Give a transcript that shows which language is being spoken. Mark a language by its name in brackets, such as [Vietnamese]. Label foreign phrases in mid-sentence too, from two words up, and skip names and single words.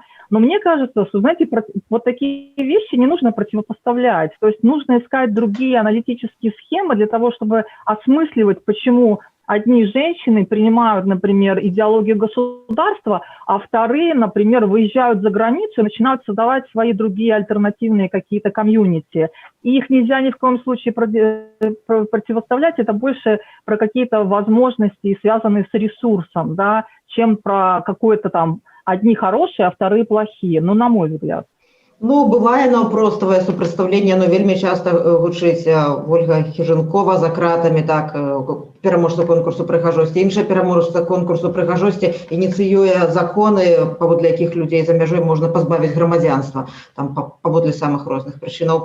[Russian] Но мне кажется, что, знаете, вот такие вещи не нужно противопоставлять, то есть нужно искать другие аналитические схемы для того, чтобы осмысливать, почему одни женщины принимают, например, идеологию государства, а вторые, например, выезжают за границу и начинают создавать свои другие альтернативные какие-то комьюнити. И их нельзя ни в коем случае противоставлять, это больше про какие-то возможности, связанные с ресурсом, да, чем про какое-то там одни хорошие, а вторые плохие, ну, на мой взгляд. [Belarusian] Ну, бывае наўпроставае супрацьстаўленне, но вельмі часта гучыць Ольга Хіжынкова за кратамі, так, пераможца конкурсу прыгажосці, іншая пераможца конкурсу прыгажосці ініцыюе законы, паводле якіх людзей за мяжой можна пазбавіць грамадзянства, там паводле самых розных прычынаў.